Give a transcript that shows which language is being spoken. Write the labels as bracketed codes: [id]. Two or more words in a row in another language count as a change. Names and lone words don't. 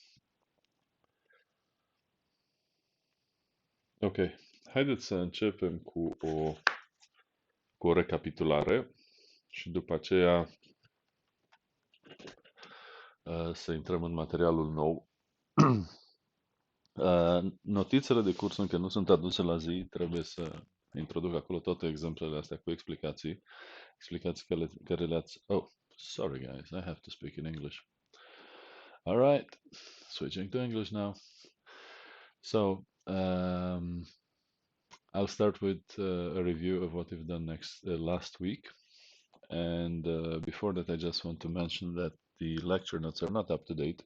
[ro] Ok, haideți să începem cu o recapitulare și după aceea să intrăm în materialul nou. Notițele de curs încă nu sunt aduse la zi, trebuie să introduc acolo toate exemplele astea cu explicații, explicații care le-ați... [en] Oh, sorry guys, I have to speak in English. All right, switching to English now. So, I'll start with a review of what we've done last week. And before that, I just want to mention that the lecture notes are not up to date.